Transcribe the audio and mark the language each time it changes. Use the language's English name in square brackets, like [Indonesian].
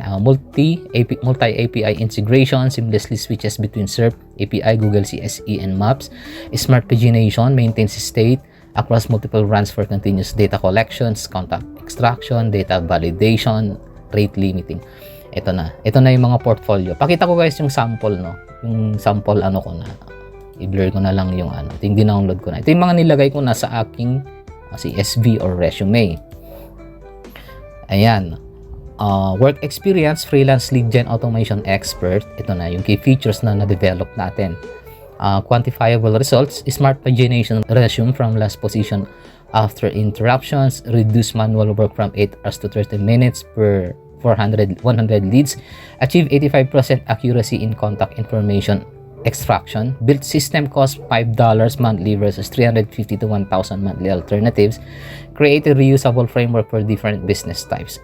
[English] Multi-API integration, seamlessly switches between SERP, API, Google CSE, and Maps. Smart pagination, maintains state across multiple runs for continuous data collections, contact extraction, data validation, rate limiting. [Filipino] Ito na yung mga portfolio. Pakita ko guys yung sample, no? Yung sample ko na. I-blur ko na lang yung ito yung dinownload ko na. Ito yung mga nilagay ko na sa aking CSV or resume. Ayan. [English] Work experience, freelance lead gen automation expert. [Filipino] Ito na yung key features na na-develop natin. [English] Quantifiable results, smart pagination resume from last position after interruptions, reduce manual work from 8 hours to 30 minutes per 100 leads, achieve 85% accuracy in contact information extraction, built system cost $5 monthly versus $350 to $1,000 monthly alternatives, create a reusable framework for different business types.